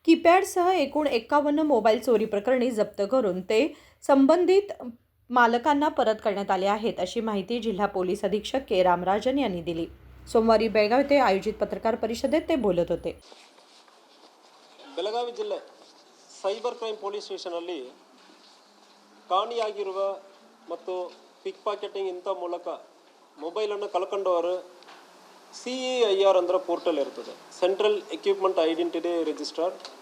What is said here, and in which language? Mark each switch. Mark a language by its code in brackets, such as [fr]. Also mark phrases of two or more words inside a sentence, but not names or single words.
[mr] कीपॅडसह एकूण 51 मोबाईल चोरी प्रकरणी जप्त करून ते संबंधित मालकांना परत करण्यात आले आहेत, अशी माहिती जिल्हा पोलीस अधीक्षक के रामराजन यांनी दिली. सोमवारी बेळगाव येथे आयोजित पत्रकार परिषदेत ते बोलत होते. [kn] ಬೆಳಗಾವಿ ಜಿಲ್ಲೆ [en] cyber crime police [kn] ಸ್ಟೇಷನಲ್ಲಿ ಕಾಣೆಯಾಗಿರುವ ಮತ್ತು [en] pick pocketing [kn] ಇಂಥ ಮೂಲಕ ಮೊಬೈಲನ್ನು ಕಳ್ಕೊಂಡವರು CEIR ಅಂದ್ರೆ ಪೋರ್ಟಲ್ ಇರ್ತದೆ, ಸೆಂಟ್ರಲ್ ಎಕ್ವಿಪ್ಮೆಂಟ್ ಐಡೆಂಟಿಟಿ ರಿಜಿಸ್ಟರ್.